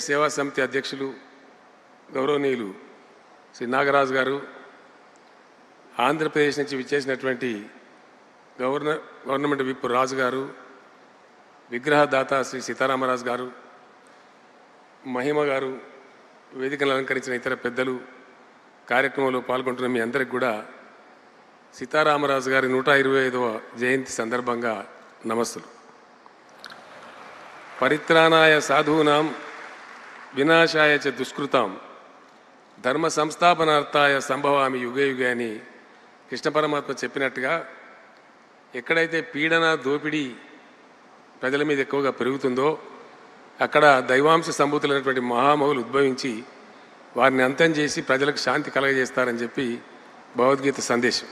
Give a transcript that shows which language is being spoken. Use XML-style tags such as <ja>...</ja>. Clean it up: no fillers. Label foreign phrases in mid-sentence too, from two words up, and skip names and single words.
<te>సేవా సమితి అధ్యక్షులు, గౌరవనీయులు, Sri Nagaraj garu, Andhra Pradesh నుంచి విచ్చేసినటువంటి</te> <en>government whip</en> <te>రాజు గారు, విగ్రహదాత శ్రీ సీతారామరాజు గారు, మహిమ గారు, వేదికను అలంకరించిన ఇతర పెద్దలు, కార్యక్రమంలో పాల్గొంటున్న మీ అందరికి కూడా సీతారామరాజు గారి 125వ జయంతి సందర్భంగా నమస్సులు.</te> <sa>परित्राणाय साधूनां विनाशाय च दुष्कृताम् धर्मसंस्थापनार्थाय सम्भवामि युगे युगे</sa> <te>అని కృష్ణ పరమాత్మ చెప్పినట్టుగా ఎక్కడైతే పీడన దోపిడీ ప్రజల మీద ఎక్కువగా పెరుగుతుందో అక్కడ దైవాంశ సంభూతులైనటువంటి మహామహులు ఉద్భవించి వారిని అంతం చేసి ప్రజలకు శాంతి కలగజేస్తారని చెప్పి భగవద్గీత సందేశం.</te>